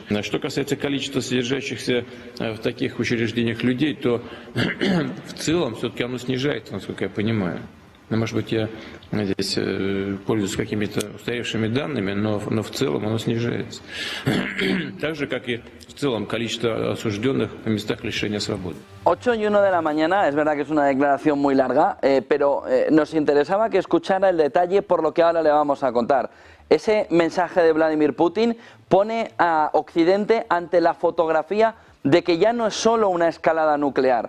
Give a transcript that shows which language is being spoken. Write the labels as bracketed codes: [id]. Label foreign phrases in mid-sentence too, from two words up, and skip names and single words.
[ru] Что касается количества содержащихся в таких учреждениях людей, то в целом все-таки оно снижается, насколько я понимаю. Может быть, я здесь пользуюсь какими-то устаревшими данными, но в целом оно снижается. Так же, как и в целом количество осужденных в местах лишения свободы. [es] 8:01 de la mañana, es verdad que es una declaración muy larga, pero nos interesaba que escuchara el detalle por lo que ahora le vamos a contar. Ese mensaje de Vladimir Putin pone a Occidente ante la fotografía de que ya no es solo una escalada nuclear.